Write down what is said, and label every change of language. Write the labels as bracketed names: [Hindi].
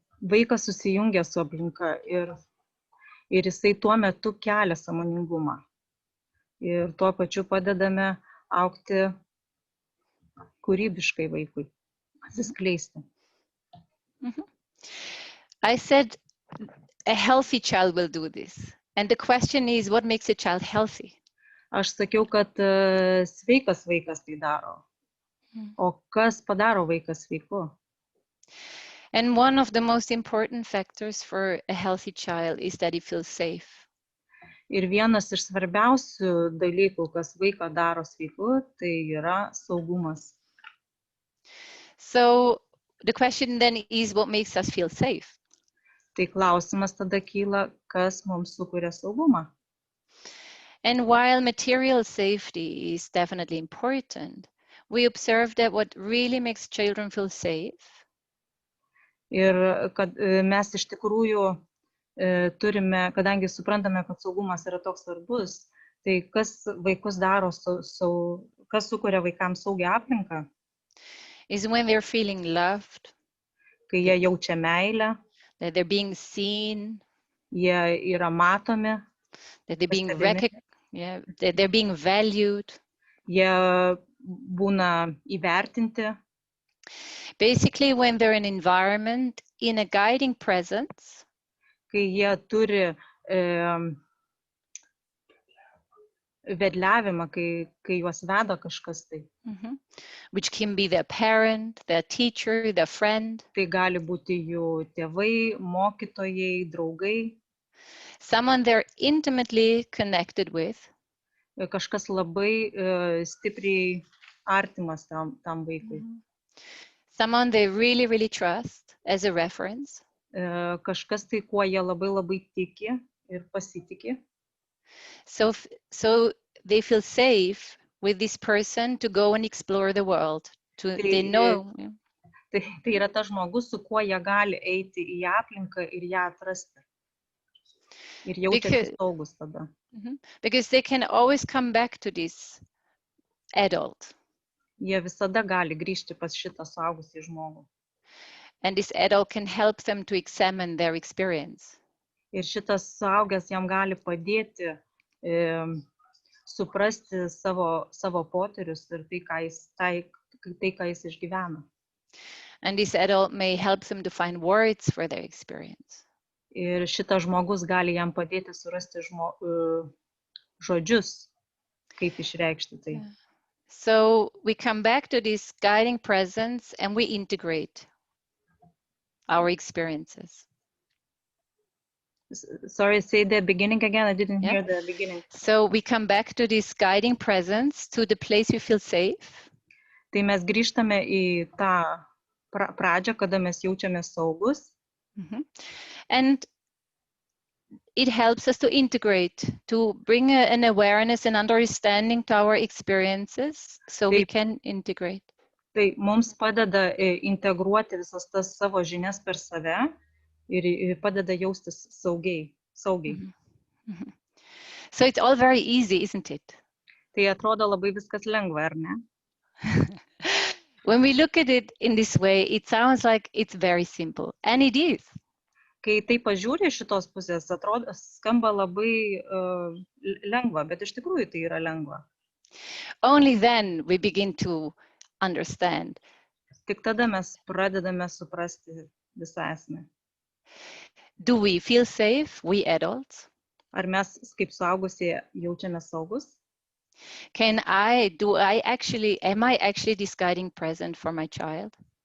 [Lithuanian] Vaikas susijungia su aplinka ir jisai tuo metu kelia sąmoningumą. Ir tuo pačiu padedame augti kūrybiškai vaikui, atsiskleisti. [English] I said a healthy child will do this. And the question is, what makes a child healthy? [Lithuanian] Aš sakiau, kad sveikas vaikas tai daro. O kas padaro vaiką sveiku? [English] And one of the most important factors for a healthy child is that he feels safe. [Lithuanian] Ir vienas iš svarbiausių dalykų, kas vaiką daro sveiku, tai yra saugumas. [English] So the question then is, what makes us feel safe? [Lithuanian] Tai klausimas tada kyla, kas mums sukuria saugumą. [English] And while material safety is definitely important, we observe that what really makes children feel safe [Lithuanian] Ir kad mes iš tikrųjų turime, kadangi suprantame, kad saugumas yra toks svarbus, tai kas vaikus daro, kas sukuria vaikams saugią aplinką, [English] is when they're feeling loved, [Lithuanian] kai jie jaučia meilę, [English] that they're being seen, [Lithuanian] jie yra matomi, [English] that they're being [Lithuanian] pastebimi, [English] that they're being valued. [Lithuanian] jie būna įvertinti. [English] Basically, when they're in an environment in a guiding presence, [Lithuanian] Kai jie turi vedliavimą, kai juos veda kažkas tai. [English] which can be their parent, their teacher, their friend. [Lithuanian] Tai gali būti jų tėvai, mokytojai, draugai, [English] Someone they're intimately connected with, [Lithuanian] kažkas labai stipriai artimas tam vaikui. [English] someone they really, really trust as a reference. [Lithuanian] Kažkas tai, kuo jie labai labai tiki ir pasitikė. [English] So they feel safe with this person to go and explore the world. They know. [Lithuanian] Tai yra tas žmogus, su kuo jie gali eiti į aplinką ir ją atrasti. Ir jaučiasi saugus tada. [English] Because they can always come back to this adult. [Lithuanian] Jie visada gali grįžti pas šitą suaugusį žmogų. [English] And this adult can help them to examine their experience. [Lithuanian] Ir šitas suaugęs jam gali padėti suprasti savo potyrius ir tai, ką jis išgyvena. [English] And this adult may help them to find words for their experience. [Lithuanian] Ir šitas žmogus gali jam padėti surasti žodžius, kaip išreikšti tai. [English] So we come back to this guiding presence and we integrate our experiences. Sorry, say the beginning again. I didn't hear the beginning. So we come back to this guiding presence, to the place we feel safe. [Lithuanian] Tai mes grįžtame į tą pradžią, kada mes jaučiamės saugus. [English] And it helps us to integrate, to bring an awareness and understanding to our experiences, so we can integrate. [Lithuanian] Tai mums padeda integruoti visas tas savo žinias per save ir padeda jaustis saugiai. [English] So it's all very easy, isn't it? [Lithuanian] Tai atrodo labai viskas lengva, ar ne? [English] When we look at it in this way, it sounds like it's very simple, and it is. [Lithuanian] Kai tai pažiūri iš šitos pusės, atrodo, skamba labai lengva, bet iš tikrųjų tai yra lengva. [English] Only then we begin to understand. [Lithuanian] Tik tada mes pradedame suprasti visą esmę. [English] Do we feel safe, we adults? [Lithuanian] Ar mes kaip suaugusieji jaučiamės saugus? [English] Am I actually this guiding present for my child?